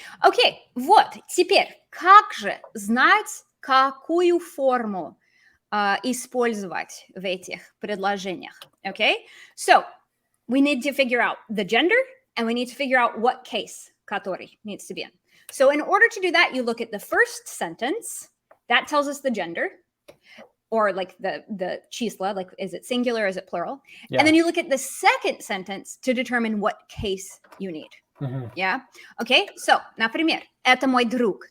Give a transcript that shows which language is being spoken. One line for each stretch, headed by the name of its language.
Russian: Окей, вот, теперь, как же знать, какую форму использовать в этих предложениях?
English: Okay, so we need to figure out the gender, and we need to figure out what case который needs to be in. So in order to do that, you look at the first sentence. That tells us the gender, or like the числа, like is it singular, is it plural? Yeah. And then you look at the second sentence to determine what case you need. Yeah? Okay, so,
Russian: например, это мой друг.